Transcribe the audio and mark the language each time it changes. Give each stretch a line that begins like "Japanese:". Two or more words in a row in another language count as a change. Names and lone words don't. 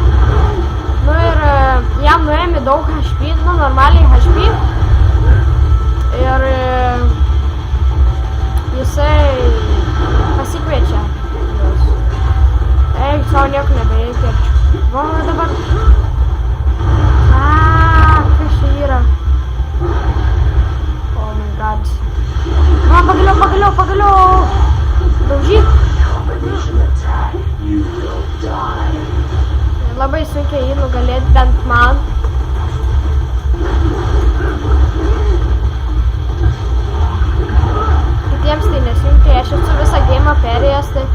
Lithuanian: Ir jam nuėjami daug HP, normaliai HP. Ir jisai pasikviečia juos. Savo nieko nebereikia. Va, dabar. Kas čia yra?
English: Oh my god.
Lithuanian: Va, pagaliau. Daužyk. Labai sunkiai jį nugalėti, bent man. Kitiems tai nesunkiai, aš esu visą geimą perėjęs, tai...